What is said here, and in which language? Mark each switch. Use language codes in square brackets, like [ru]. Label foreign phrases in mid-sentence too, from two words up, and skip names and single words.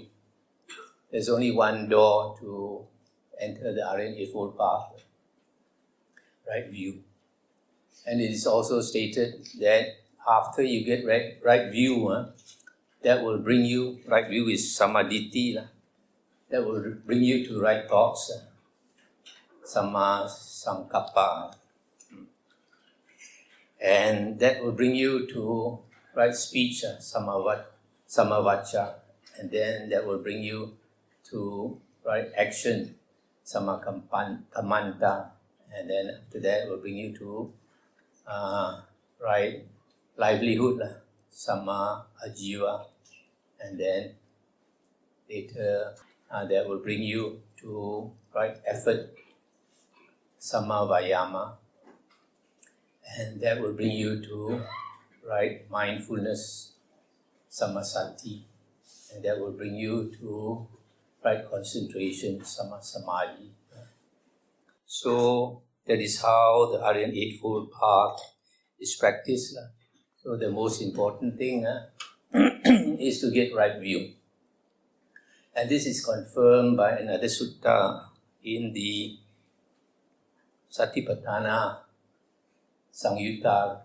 [en] There's only one door to enter the Aryan Eightfold Path, right view. And it is also stated that after you get right view, that will bring you, right view is samadhi, that will bring you to right thoughts, [pi] samma sankappa. [en] And that will bring you to right speech, samavacha. And then that will bring you to right action, sammakamanta. And then after that will bring you to right livelihood, [pi] samma ajiva, [en] and then later that will bring you to right effort, [pi] samma vayama, [en] and that will bring you to right mindfulness, [pi] samma sati, [en] and that will bring you to right concentration, [pi] samma samadhi. [en] So that is how the Aryan Eightfold Path is practiced. So the most important thing is to get right view. And this is confirmed by another sutta in the Satipatthana Sangyutta.